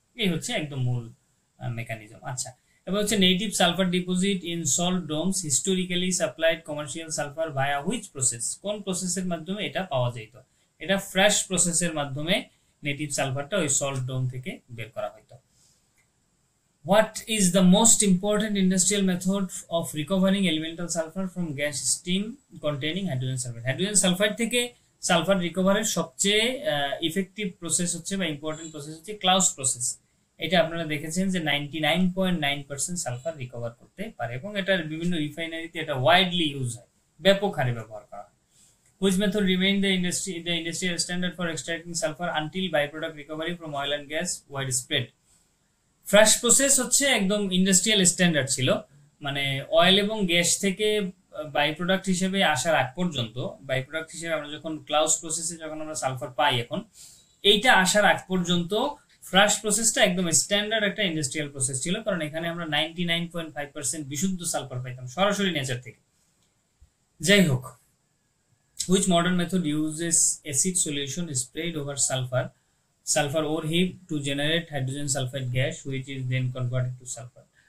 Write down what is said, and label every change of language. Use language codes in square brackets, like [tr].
[bn] এই হচ্ছে একদম মূল মেকানিজম। আচ্ছা, [en] এবার হচ্ছে native sulphur deposit in salt domes historically supplied commercial sulphur via which process, [bn] কোন প্রসেসের মাধ্যমে এটা পাওয়া যেত? এটা ফ্রেশ প্রসেসের মাধ্যমে নেটিভ সালফারটা ওই সল্ট ডোম থেকে বের করা হইতো। [en] What is the most important industrial method of recovering elemental sulfur from gas steam containing hydrogen sulfide? [bn] Hydrogen sulphide থেকে সালফার রিকভারের সবচেয়ে ইফেক্টিভ প্রসেস হচ্ছে বা ইম্পর্টেন্ট প্রসেস হচ্ছে ক্লাউস প্রসেস। এটা আপনারা দেখেছেন যে 99.9% সালফার রিকভার করতে পারে এবং এটার বিভিন্ন রিফাইনারিতে এটা ওয়াইডলি ইউজ হয়, ব্যাপক হারে ব্যবহার করা হয়। [en] Which method remained the industrial standard for extracting sulfur until byproduct recovery from oil and gas widespread? [bn] Fresh process হচ্ছে একদম ইন্ডাস্ট্রিয়াল স্ট্যান্ডার্ড ছিল, মানে অয়েল এবং গ্যাস থেকে বাই প্রোডাক্ট হিসেবে আসার আগ পর্যন্ত, বাই প্রোডাক্ট হিসেবে আমরা যখন ক্লাউজ প্রসেসে যখন আমরা সালফার পাই, এখন এইটা আসার আগ পর্যন্ত ফ্রেশ প্রসেসটা একদম স্ট্যান্ডার্ড একটা ইন্ডাস্ট্রিয়াল প্রসেস ছিল, কারণ এখানে আমরা 99.5% বিশুদ্ধ সালফার পাইতাম সরাসরি নেচার থেকে। যাই হোক, [en] which modern method uses acid solution sprayed over sulfur ore heap to generate hydrogen sulfide gas which is then converted to sulfur?